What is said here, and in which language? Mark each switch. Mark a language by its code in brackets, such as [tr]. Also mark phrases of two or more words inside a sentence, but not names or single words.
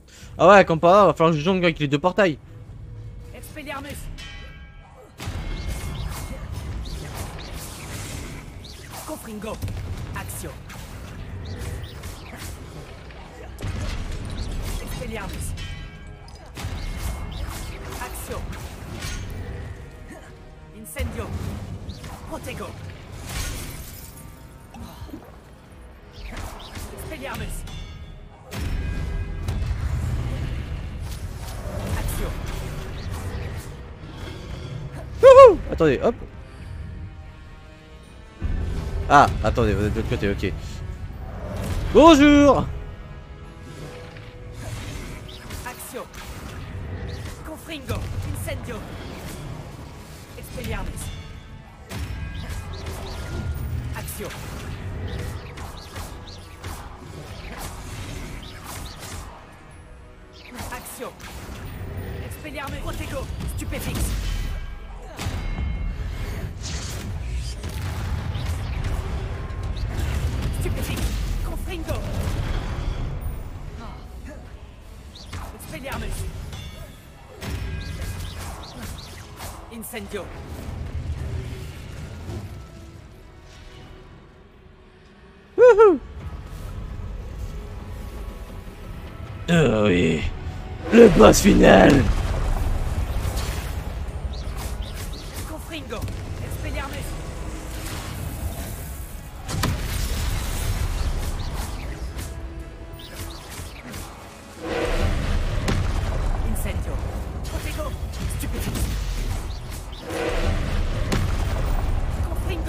[fr] Ah ouais, comme par là, va falloir que je jongle avec les deux portails. Expelliarmus. Confringo. Axio. Expelliarmus. Axio. Incendio. Protego. Expelliarmus. Axio. Wouhou! Attendez, hop. Ah, attendez, vous êtes de l'autre côté, ok. Bonjour! Axio. Confringo. Incendio. Expelliarmus. Axio. Axio. Expelliarmus. Protego. Stupéfix. Stupéfix. Confringo. Expelliarmus. Incendio. Wouhou! Oh oui, le boss final! Confringo. Expelliarmus. Incendio. Protego. Stupéfix. Confringo.